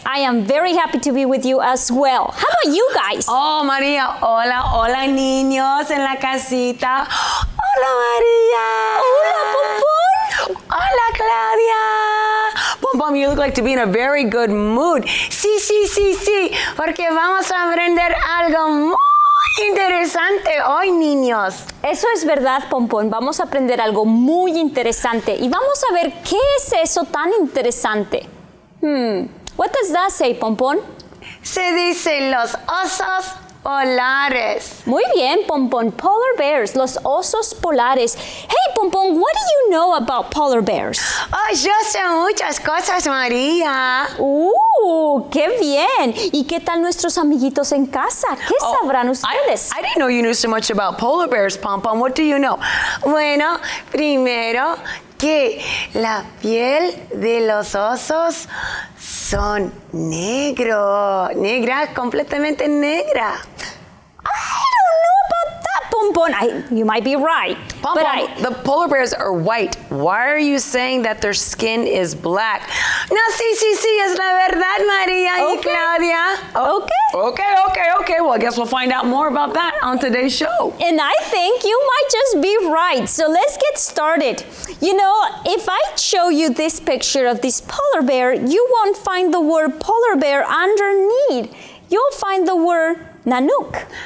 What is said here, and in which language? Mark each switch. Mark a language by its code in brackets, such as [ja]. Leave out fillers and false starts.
[en] I am very happy to be with you as well. How about you guys? [es] Oh, María. Hola niños en la casita. Hola, María. Hola, Pompón. Hola, Claudia. [en] Pom, you look like to be in a very good mood. [es] Sí, porque vamos a aprender algo muy interesante hoy, niños. Eso es verdad, Pompón. Vamos a aprender algo muy interesante y vamos a ver qué es eso tan interesante. [en] What does that say, Pompón? [es] Se dice los osos polares. Muy bien, Pompón. [en] Polar bears, [es] los osos polares. [en] Hey, Pompón, what do you know about polar bears? [es] Oh, yo sé muchas cosas, María. ¡Qué bien! ¿Y qué tal nuestros amiguitos en casa? ¿Qué sabrán ustedes? [en] I didn't know you knew so much about polar bears, Pom. What do you know? [es] Bueno, primero que la piel de los osos son negra, completamente negra. [en] I don't know about that, Pompón. You might be right. Pom, the polar bears are white. Why are you saying that their skin is black? [es] No, sí, es la verdad, María y Claudia. [en] Okay. Well, I guess we'll find out more about that on today's show. And I think you might just be right. So let's get started. You know, if I show you this picture of this polar bear, you won't find the word polar bear underneath. You'll find the word Nanook.